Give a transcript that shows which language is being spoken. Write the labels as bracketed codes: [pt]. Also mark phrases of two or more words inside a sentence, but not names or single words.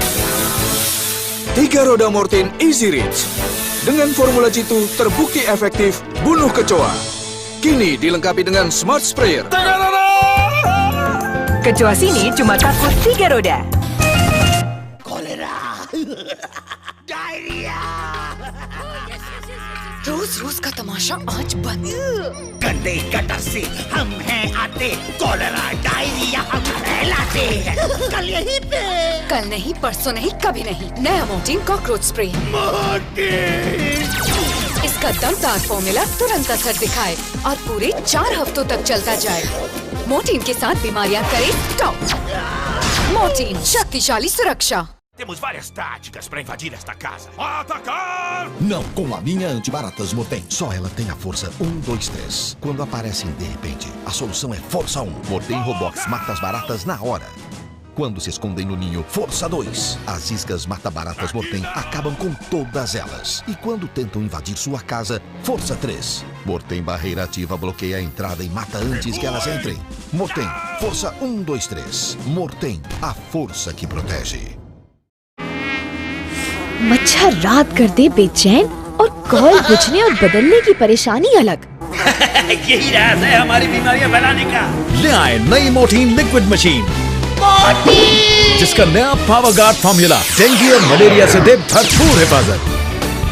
[id] 3 roda Mortein Easy Reach. Dengan formula jitu terbukti efektif bunuh kecoa. Kini dilengkapi dengan Smart Sprayer. Kecoa sini cuma takut 3 roda. Kolera. Diarrhea. [hi] रोज-रोज का तमाशा आज बंद। गंदे गटर से हम हैं आते, [en] cholera diarrhea [hi] हम फैलाते हैं। कल यहीं पे। कल नहीं, परसों नहीं, कभी नहीं। नया मोर्टीन [en] cockroach spray. [hi] इसका दमदार फॉर्मूला तुरंत असर दिखाए और पूरे 4 हफ्तों तक चलता जाए। मोर्टीन के साथ बीमारियां करे स्टॉप। मोर्टीन, शक्तिशाली सुरक्षा। [pt] Temos várias táticas para invadir esta casa. Atacar! Não com a minha antibaratas Mortein. Só ela tem a força 1, 2, 3. Quando aparecem de repente, a solução é força 1. Mortein Robox mata as baratas na hora. Quando se escondem no ninho, força 2. As iscas mata-baratas Mortein acabam com todas elas. E quando tentam invadir sua casa, força 3. Mortein Barreira Ativa bloqueia a entrada e mata antes que elas entrem. Mortein, força 1, 2, 3. Mortein, a força que protege. [hi] मच्छर रात कर दे बेचैन और कॉल बुझने और बदलने की परेशानी अलग। यही राज है हमारी बीमारियां फैलाने का। ले आए नई मोर्टीन [en] liquid machine, [hi] जिसका नया [en] power guard formula [hi] डेंगू और मलेरिया से दे भरपूर हिफाजत।